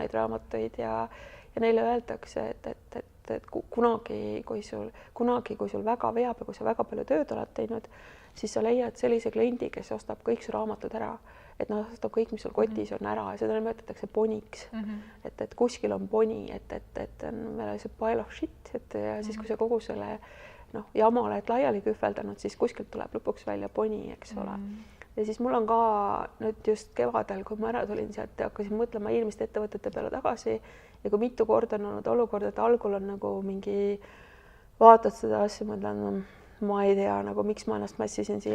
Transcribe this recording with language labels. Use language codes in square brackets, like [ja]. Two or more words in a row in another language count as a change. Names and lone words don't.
[et] neid raamatuid ja neile öeldakse, et kunagi, kui sul väga veab ja kui sa väga palju tööd oled teinud, siis sa leiad sellise kliendi, kes ostab kõik su raamatud ära, et ostab kõik, mis sul kotis on ära ja seda nimetatakse poniks, et kuskil on poni, et on meil see [en] pile of shit, [et] ja siis kui sa kogu selle jama oled laiali kühveldanud, siis kuskilt tuleb lõpuks välja poni, eks ole. Ja siis mul on ka nüüd just kevadel, kui ma ära tulin sealt ja hakkasin mõtlema eelmiste ettevõtete peale tagasi ja kui mitu korda on olnud olukord, et algul on nagu mingi, vaatad seda asja, mõtlen, ma ei tea, nagu miks ma ennast mässisin siia.